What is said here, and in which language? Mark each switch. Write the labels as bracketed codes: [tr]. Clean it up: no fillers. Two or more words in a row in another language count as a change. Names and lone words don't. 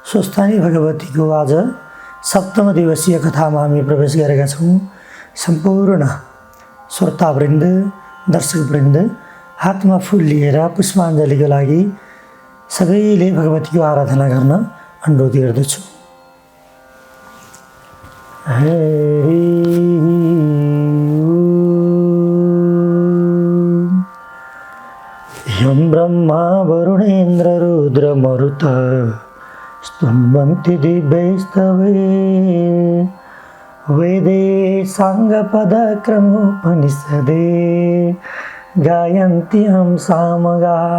[ne] स्वस्थानी भगवतीको आज सप्तम दिवसीय कथामा हामी प्रवेश गरेका छौँ। सम्पूर्ण श्रोतावृन्द, दर्शकवृन्द हातमा फुल लिएर पुष्पाञ्जलीको लागि सबैले भगवतीको आराधना गर्न अनुरोध गर्दछु। [sa] यं ब्रह्मा वरुणेन्द्र रुद्र मरुत स्तुवन्ति दिव्यैस्तवे वेदे साङ्गपदक्रमोपनिषदे गायन्त्यं सामगा